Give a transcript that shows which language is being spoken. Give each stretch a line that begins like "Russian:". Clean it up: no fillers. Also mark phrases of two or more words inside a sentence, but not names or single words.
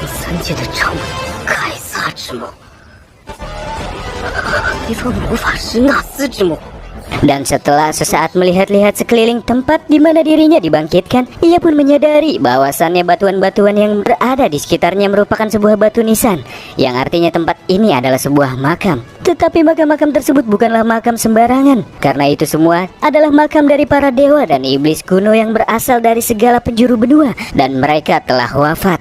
Chinese: 界的掌凯撒之梦，一方魔法师纳斯之梦。
Indonesian: Dan setelah sesaat melihat-lihat sekeliling tempat di mana dirinya dibangkitkan, ia pun menyadari bahwasannya batuan-batuan yang berada di sekitarnya merupakan sebuah batu nisan, yang artinya tempat ini adalah sebuah makam. Tetapi makam-makam tersebut bukanlah makam sembarangan, karena itu semua adalah makam dari para dewa dan iblis kuno yang berasal dari segala penjuru benua, dan mereka telah wafat.